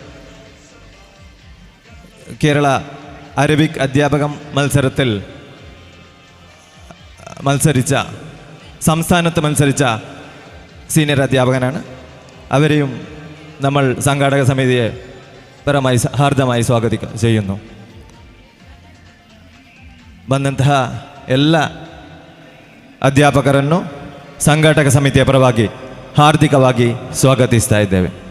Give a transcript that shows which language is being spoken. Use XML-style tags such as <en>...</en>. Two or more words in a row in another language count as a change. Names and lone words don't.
<ml>കേരള അറബിക് അധ്യാപക മത്സരത്തിൽ സംസ്ഥാനത്ത് മത്സരിച്ച സീനിയർ അധ്യാപകനാണ്. അവരെയും നമ്മൾ സംഘാടക സമിതിയെ ಹಾರ್ದವಾಗಿ ചെയ്യുന്നു.</ml> <kn>ಬಂದಂತಹ ಎಲ್ಲ ಅಧ್ಯಾಪಕರನ್ನು ಸಂಘಾಟಕ ಸಮಿತಿಯ ಪರವಾಗಿ ಹಾರ್ದಿಕವಾಗಿ ಸ್ವಾಗತಿಸ್ತಾ ಇದ್ದೇವೆ.</kn>